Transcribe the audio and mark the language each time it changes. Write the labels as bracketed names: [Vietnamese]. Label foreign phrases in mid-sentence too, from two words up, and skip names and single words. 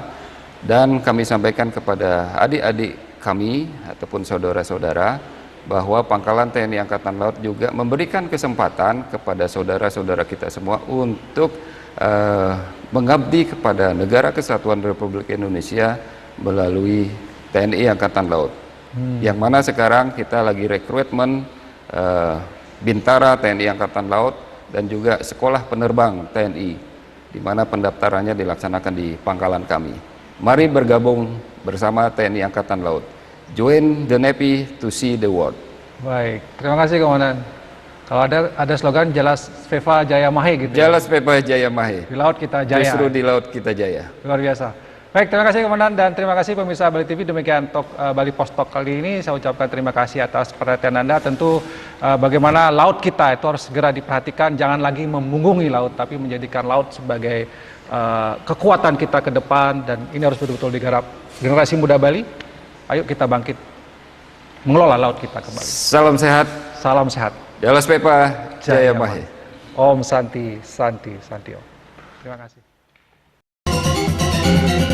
[Indonesian] Dan kami sampaikan kepada adik-adik kami ataupun saudara-saudara bahwa Pangkalan TNI Angkatan Laut juga memberikan kesempatan kepada saudara-saudara kita semua untuk mengabdi kepada Negara Kesatuan Republik Indonesia melalui TNI Angkatan Laut. Yang mana sekarang kita lagi rekrutmen Bintara TNI Angkatan Laut dan juga Sekolah Penerbang TNI, di mana pendaftarannya dilaksanakan di pangkalan kami. Mari bergabung bersama TNI Angkatan Laut. [English] Join the Navy to see the world. [Indonesian] Baik, terima kasih Komandan. Kalau ada slogan [Sanskrit] Jalas Veva Jaya Mahe [Indonesian] gitu. [Sanskrit] Jalas Veva Jaya Mahe. [Indonesian] Di laut kita jaya. Justru di laut kita jaya. Luar biasa. Baik, terima kasih Komandan dan terima kasih pemirsa Bali TV. Demikian Bali Post Talk kali ini. Saya ucapkan terima kasih atas perhatian Anda. Tentu bagaimana laut kita itu harus segera diperhatikan. Jangan lagi memunggungi laut, tapi menjadikan laut sebagai kekuatan kita ke depan. Dan ini harus betul-betul digarap. Generasi muda Bali, ayo kita bangkit mengelola laut kita kembali. Salam sehat. Salam sehat. Jalas Veva Jaya Mahe. [Sanskrit] Om Santi Santi Santi Om. [Indonesian] Terima kasih.